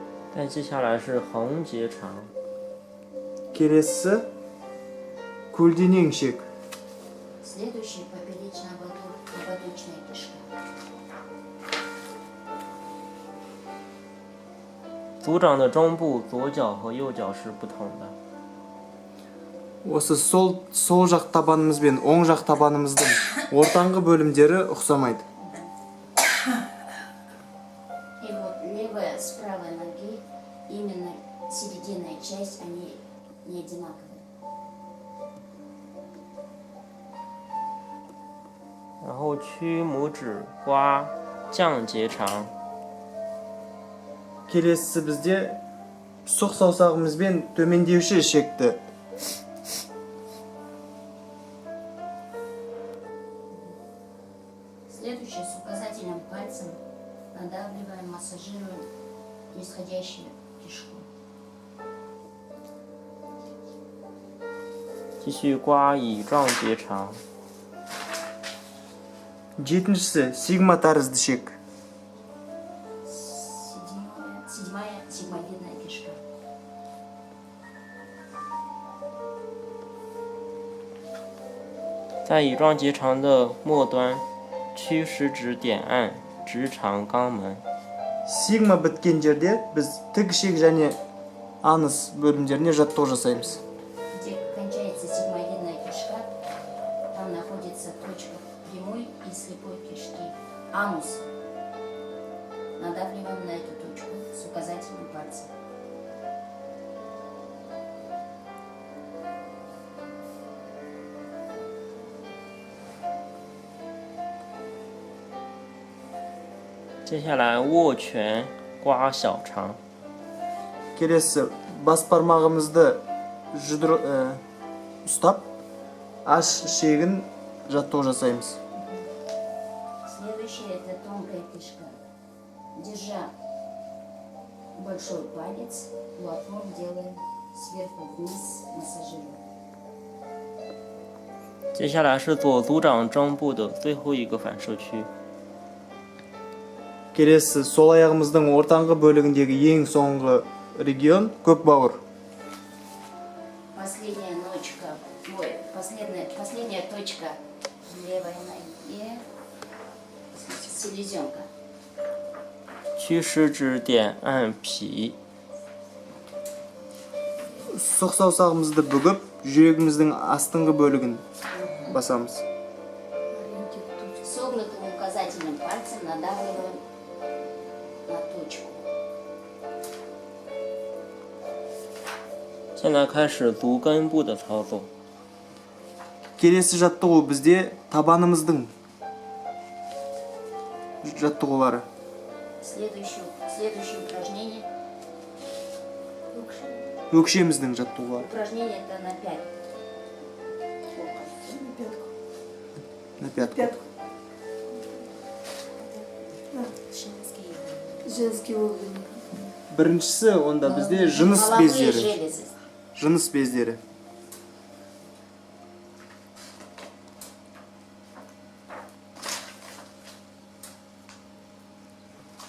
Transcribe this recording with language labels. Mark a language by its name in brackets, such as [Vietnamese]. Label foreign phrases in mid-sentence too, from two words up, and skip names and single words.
[Chinese] 再接下来是横结肠， [Kazakh] келесісі көлденең шек. [Russian] Следующий поперечно-ободочная кишка. [Chinese] 足掌的中部左脚和右脚是不同的。 [Kazakh] Осы сол жақ табанымыз бен оң жақ табанымыздың ортаңғы бөлімдері ұқсамайды. [Russian] И вот левая с правой ноги, именно серединная часть, они не одинаковые. [Chinese] 然后屈拇指刮降结肠， [Kazakh] Келесісі бізде сұқ саусағымызбен төмендеуші шекті. [Russian] Следующее с указательным пальцем надавливаем, массажируем нисходящую кишку. [Chinese] 继续刮乙状结肠， [Kazakh] Жетіншісі сигма тәрізді шек. [Russian] Седьмая сигмовидная кишка. [Chinese] 在乙状结肠的末端，屈食指点按直肠肛门， [Kazakh] Сигма біткен жерде біз тік ішек және анус бөлімдеріне жаттығу жасаймыз. [Russian] Где кончается сигмовидная кишка, там находится точка прямой и слепой кишки. Анус. Надавливаем на эту точку с указательным пальцем. [Chinese] « 接下来握拳刮小肠， [Kazakh] Келесі бас бармағымызды ұстап, аш шегін жаттығу жасаймыз. [Russian] Следующее это тонкая кишка. Держа большой палец, платформ делаем сверху вниз, массажируем. [Chinese] 接下来是左足掌中部的最后一个反射区， [Kazakh] Келесі сол аяғымыздың ортаңғы бөлігіндегі ең соңғы регион көк бауыр. [Russian] Последняя ночка, последняя точка в левой ноге, селезенка. [Chinese] 屈食指点按脾， [Kazakh] Сұқ саусағымызды бүгіп, жүрегіміздің астыңғы бөлігін басамыз. [Russian] Согнутым указательным пальцем надавливаем на точку. [Chinese] 现在开始足根部的操作。 [Kazakh] Келесі жаттығу бізде табанымыздың жаттығулары. [Russian] Следующее упражнение. [Kazakh] Өкшеміздің жаттығулары. [Russian] Упражнение это на 5. На пятку. Женский орган. [Kazakh] Біріншісі онда бізде жыныс [Russian] Половые [Kazakh] бездері. [Russian] железы. [Kazakh] Жыныс бездері. «